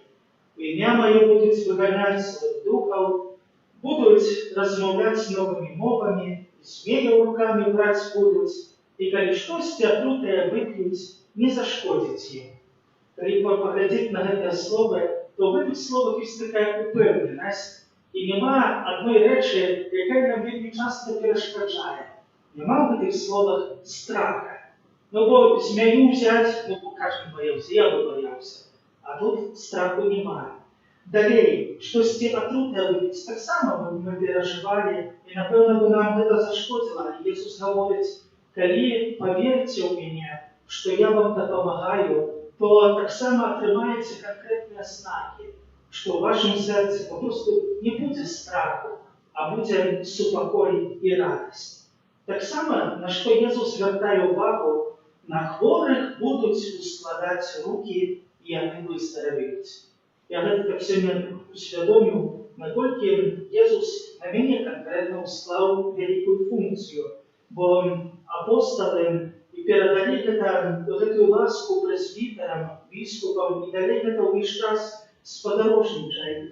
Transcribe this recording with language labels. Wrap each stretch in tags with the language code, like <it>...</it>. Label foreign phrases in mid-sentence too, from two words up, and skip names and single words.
<be>У імя маё будуць выганяць злых духаў, будуць размаўляць новымі мовамі, змеяў рукамі браць будуць, і калі штосьці атрутае вып'юць, не зашкодзіць ім. Калі паглядзець на гэтыя словы, то ў гэтых словах ёсць такая упэўненасць, і няма адной рэчы, якая нам вельмі часта перашкаджае. Няма ў гэтых словах страха. Бо змяю взять,</be> <uk>кожен боявся, я би боявся. А тут страху немає. Далей, штосьці атрутне випить, так само ми переживали, і напевно би нам це зашкодило. Ісус говорить: коли поверите у мене, що я вам допомагаю, то так само отримаєте конкретні знаки, що в вашому серці просто не буде страху, а буде супокой і радість. Так само, на що Ісус звертає увагу,</uk> <be>на хворых будуць ускладаць рукі, і яны выздаравеюць. Я гэта так сёння усвядоміў, наколькі Езус на мяне канкрэтна ўсклаў вялікую функцію, бо апосталы і перадалі гэтую ласку прэзбітарам, біскупам, і далей гэта ўвесь час спадарожнічае.</be>